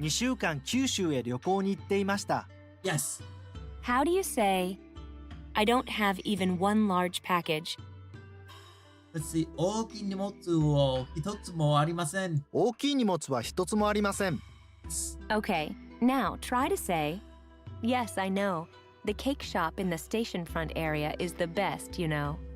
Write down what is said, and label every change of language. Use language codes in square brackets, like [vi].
[ja] 2週間九州へ旅行に行っていました。 [en] Yes. How do you say, I don't have even one large package? Let's see. [ja] 大きい荷物を一つもありません。大きい荷物は一つもありません。 [en] Okay, now try to say, yes, I know. The cake shop in the station front area is the best, you know.